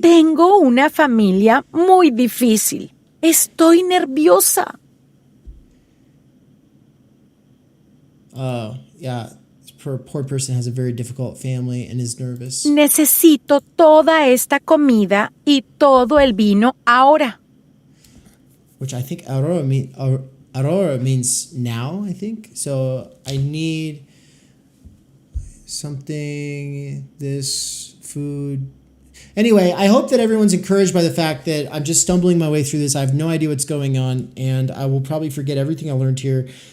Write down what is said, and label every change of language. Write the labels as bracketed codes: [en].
[es] Tengo una familia muy difícil. Estoy nerviosa. [en] Yeah, this poor person has a very difficult family and is nervous. [es] Necesito toda esta comida y todo el vino ahora. [en] Which I think Aurora means now, I think. So I need something, this food. Anyway, I hope that everyone's encouraged by the fact that I'm just stumbling my way through this. I have no idea what's going on, and I will probably forget everything I learned here.